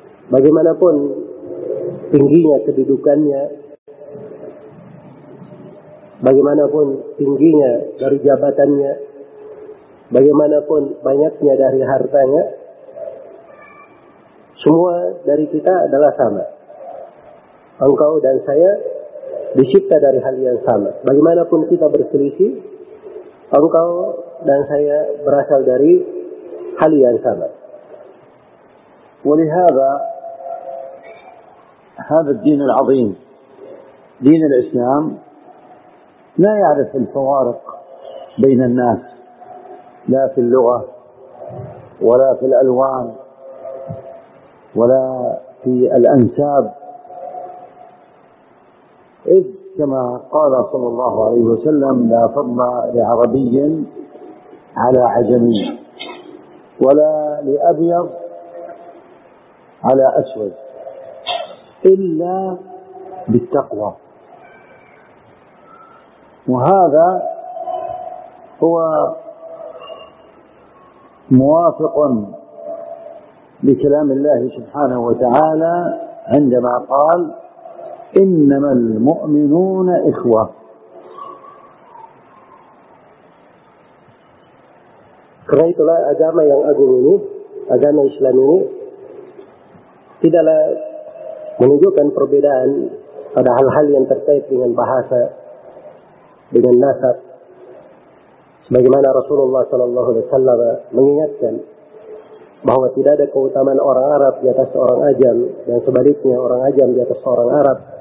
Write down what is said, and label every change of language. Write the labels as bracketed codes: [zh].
[id] Bagaimanapun tingginya kedudukannya, bagaimanapun tingginya dari jabatannya, bagaimanapun banyaknya dari hartanya, semua dari kita adalah sama. Engkau dan saya dicipta dari hal yang sama. Bagaimanapun kita berselisih, engkau dan saya berasal dari hal yang sama. [ar] ولهذا هذا الدين العظيم دين الإسلام لا يعرف الفوارق بين الناس، لا في اللغة ولا في الألوان ولا في الأنساب، إذ كما قال صلى الله عليه وسلم: لا فضل لعربي على عجمي، ولا لأبيض على أسود إلا بالتقوى. وهذا هو موافق لكلام الله سبحانه وتعالى عندما قال: إنما المؤمنون إخوة. [id] Itulah agama yang agung ini, agama Islam ini tidaklah menunjukkan perbedaan pada hal-hal yang terkait dengan bahasa, dengan nasab, sebagaimana Rasulullah Sallallahu Alaihi Wasallam mengingatkan bahwa tidak ada keutamaan orang Arab di atas orang Ajam, dan sebaliknya orang Ajam di atas orang Arab.